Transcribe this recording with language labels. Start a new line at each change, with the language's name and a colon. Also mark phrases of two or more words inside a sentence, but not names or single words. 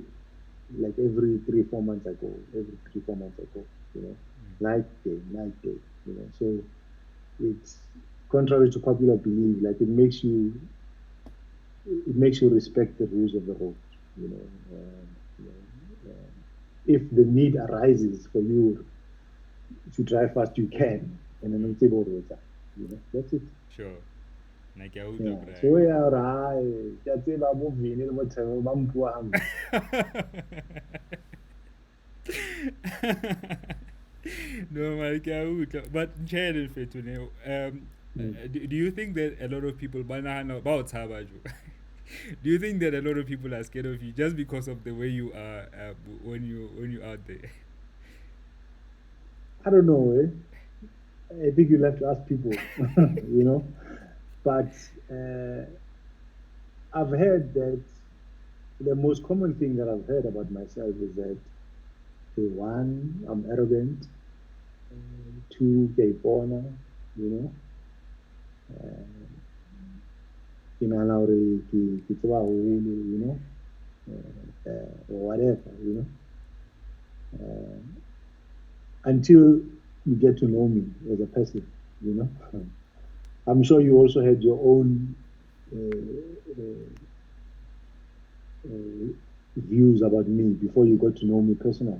English: like every 3 4 months I go, every 3 4 months I go, night day, night day, so it's contrary to popular belief, like it makes you respect the rules of the road, you know, you know, if the need arises for you to drive fast, you can, and then Mm. it's able to, that's it. Sure.
Southern Sotho: Na ke a utlwa
English: Yeah. braai. So yeah, right.
Southern Sotho: Ke a tseba mo Vini le mo Thabo ba mpua hampe.
English: No, man,
Southern Sotho: ke a utlwa. But tjhe fethu ne, Mm.
English: do you think that a lot of people
Southern Sotho: ba nahana ba o tshaba jo?
English: Do you think that a lot of people are scared of you just because of the way you are when you out there? I don't know, eh? I think you'll have to ask people, you know. But I've heard that the most common thing that I've heard about myself is that, okay, one, I'm arrogant. Two,
Southern Sotho: ke a ipona,
English: you know.
Southern Sotho: Ke nahana hore ke tseba haholo,
English: or whatever, Uh, until you get to know me as a person, you know. I'm sure you also had your own uh, uh, uh, views about me before you got to know me personally.